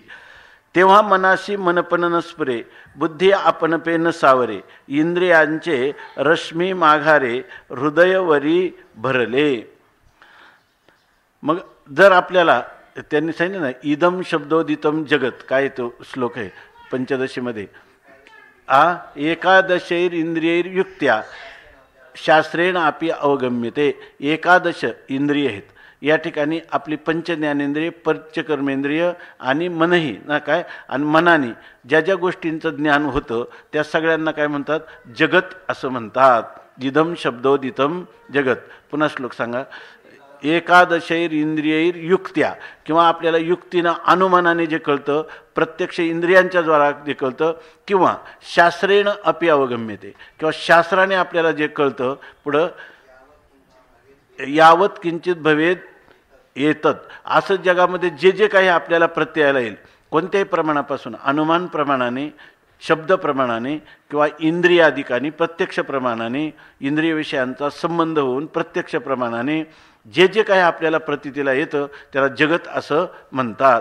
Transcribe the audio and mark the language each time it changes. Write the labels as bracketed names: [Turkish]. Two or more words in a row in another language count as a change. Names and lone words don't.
[Marathi] तेव्हा मनाशी मनपन न स्फुरे, बुद्धी आपणपे न सावरे, इंद्रियांचे रश्मी माघारे, हृदयवरी भरले. मग जर आपल्याला त्यांनी सांगितलं ना, [Sanskrit] इदम शब्दोदितम जगत, [Marathi] काय तो श्लोक आहे पंचदशीमध्ये, [Sanskrit] एकादशैर इंद्रियैर युक्त्या शास्त्रेण आपी अवगम्यते. [Marathi] एकादश इंद्रिय आहेत, या ठिकाणी आपली पंचज्ञानेंद्रिय, पंचकर्मेंद्रिय आणि मनही ना काय, आणि मनाने ज्या ज्या गोष्टींचं ज्ञान होतं त्या सगळ्यांना काय म्हणतात? जगत असं म्हणतात. [Sanskrit] इदम शब्दोदितम जगत. [Marathi] पुन्हा श्लोक सांगा. [Sanskrit] एकादशैर इंद्रियैर युक्त्या, [Marathi] किंवा आपल्याला युक्तीनं अनुमानाने जे कळतं, प्रत्यक्ष इंद्रियांच्या द्वारा जे कळतं, किंवा [Sanskrit] शास्त्रेण अपि अवगम्यते, [Marathi] किंवा शास्त्राने आपल्याला जे कळतं पुढं, [Sanskrit] यावत किंचित भवेद येतात. [Marathi] असं जगामध्ये जे जे काही आपल्याला प्रत्ययाला येईल कोणत्याही प्रमाणापासून, अनुमान प्रमाणाने, शब्द प्रमाणाने किंवा इंद्रियाधिकाने, प्रत्यक्ष प्रमाणाने, इंद्रिय विषयांचा संबंध होऊन प्रत्यक्ष प्रमाणाने जे जे काही आपल्याला प्रतीतीला येतं त्याला जगत असं म्हणतात.